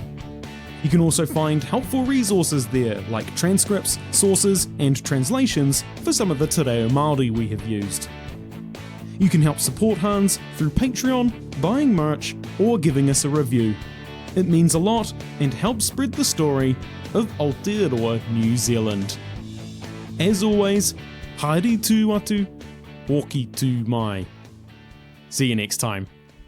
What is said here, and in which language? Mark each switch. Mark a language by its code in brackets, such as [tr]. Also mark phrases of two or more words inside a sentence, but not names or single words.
[en] You can also find helpful resources there, like transcripts, sources, and translations for some of the [mi] Te Ao Māori [en] we have used. You can help support Hans through Patreon, buying merch, or giving us a review. It means a lot and helps spread the story of Aotearoa, New Zealand. As always, [mi] haere tū atu, hoki tū mai. [en] See you next time.